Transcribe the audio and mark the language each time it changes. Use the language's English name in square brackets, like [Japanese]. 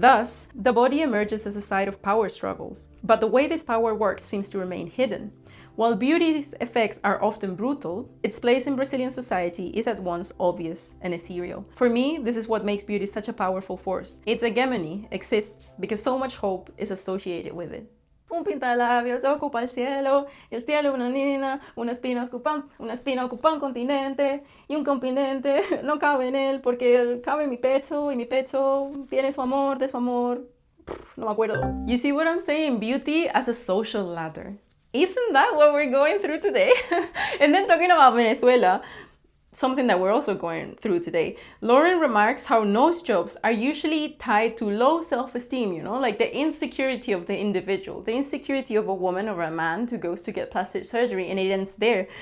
[English] Thus, the body emerges as a site of power struggles. But the way this power works seems to remain hidden. While beauty's effects are often brutal, its place in Brazilian society is at once obvious and ethereal. For me, this is what makes beauty such a powerful force. Its hegemony exists because so much hope is associated with it. [Spanish] Un pintalabios ocupa el cielo una niña, una espina ocupa un continente, y un continente no cabe en él porque cabe en mi pecho, y mi pecho tiene su amor, de su amor, no me acuerdo. [English] You see what I'm saying? Beauty as a social ladder. Isn't that what we're going through today? And then talking about Venezuela, something that we're also going through today. Lauren remarks how nose jobs are usually tied to low self-esteem, you know, like the insecurity of the individual, the insecurity of a woman or a man who goes to get plastic surgery, and it ends there.